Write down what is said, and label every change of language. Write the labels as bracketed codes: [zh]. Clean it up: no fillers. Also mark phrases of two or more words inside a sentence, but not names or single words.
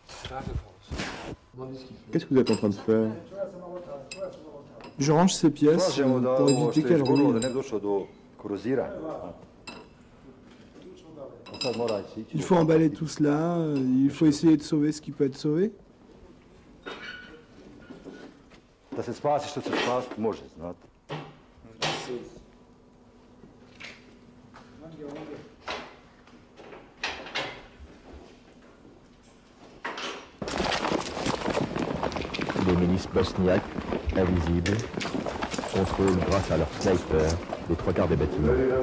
[fr] Qu'est-ce que vous êtes en train de faire? Je range ces pièces pour éviter qu'elles ruinent. Il faut emballer tout cela, il faut essayer de sauver ce qui peut être sauvé. [sr] Da se spasi što se spasiti može, znate. [fr] Les milices bosniaques, invisibles, contrôlent grâce à leurs snipers les 3/4 des bâtiments.